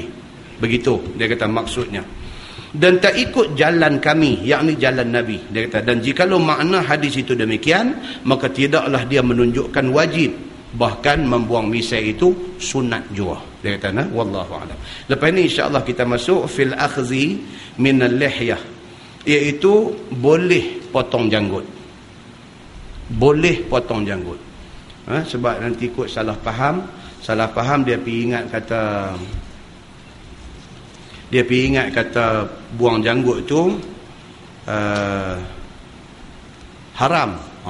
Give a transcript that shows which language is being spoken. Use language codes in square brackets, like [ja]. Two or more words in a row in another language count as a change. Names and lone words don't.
[ms] Begitu dia kata maksudnya. Dan tak ikut jalan kami, yakni jalan Nabi. Dia kata, dan jikalau makna hadis itu demikian, maka tidaklah dia menunjukkan wajib, bahkan membuang misai itu sunat jua. Dia kata, [ar] والله أعلم. [ms] Lepas ni [ar] إن شاء الله [ms] kita masuk [ar] في الأخذ من اللحية, [ms] iaitu boleh potong janggut. Boleh potong janggut. Sebab nanti ikut salah faham dia pergi ingat kata buang janggut tu haram.